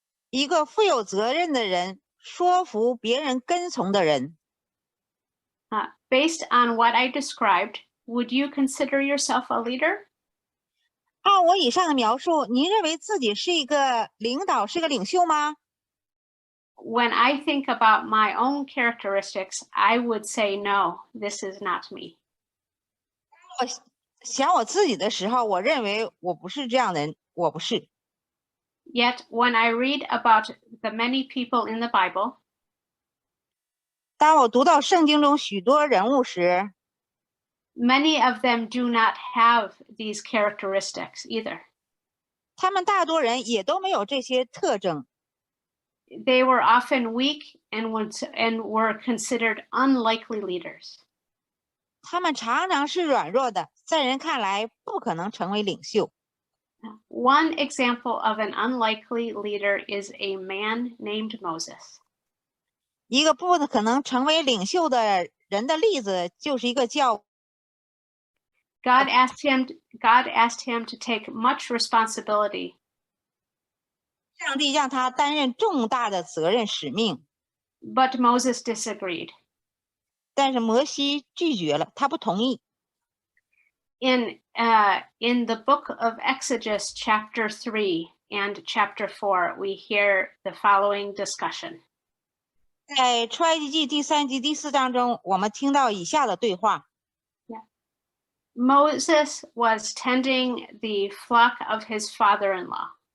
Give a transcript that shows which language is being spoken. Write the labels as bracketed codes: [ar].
[zh] 一个负有责任的人，说服别人跟从的人。 [en] Based on what I described, would you consider yourself a leader? [zh] 按我以上的描述，您认为自己是一个领导，是个领袖吗？ [en] When I think about my own characteristics, I would say no, this is not me. [zh] 我想我自己的时候，我认为我不是这样的人，我不是。 [en] Yet, when I read about the many people in the Bible, [zh] 当我读到圣经中许多人物时， [en] many of them do not have these characteristics either. [zh] 他们大多人也都没有这些特征。 [en] They were often weak and were considered unlikely leaders. [zh] 他们常常是软弱的，在人看来不可能成为领袖。 [en] One example of an unlikely leader is a man named Moses. [zh] 一个不可能成为领袖的人的例子，就是一个叫 [en] God asked him to take much responsibility. [zh] 上帝让他担任重大的责任使命， [en] But Moses disagreed. [zh] 但是摩西拒绝了，他不同意。 [en] In the book of Exodus, chapter 3 and chapter 4, we hear the following discussion. [zh] 在出埃及记第3及第4章中，我们听到以下的对话。 [en] Moses was tending the flock of his father-in-law.